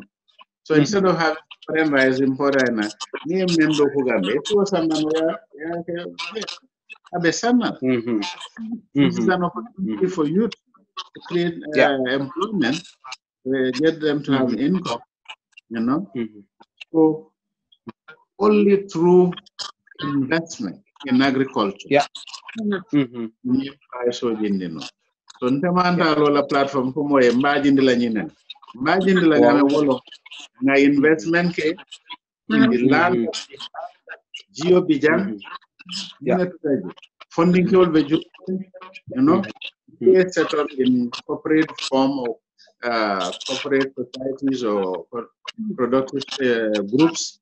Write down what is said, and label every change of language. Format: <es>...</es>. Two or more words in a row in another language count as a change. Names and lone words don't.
<en>So instead of having foreign rice imported, near Mendo Hugambe, it was a this is an opportunity for youth to create employment, get them to have income, you know. So only through investment in agriculture.</en> <man>So ntamanda lola platform ko moye mbajindi la nyinen. Mbajindi la ngame wolo nga investment ke</man> <en>in the land of Geo Bijang. Funding ke will be, you know, settled in corporate form of corporate societies or productive groups.</en>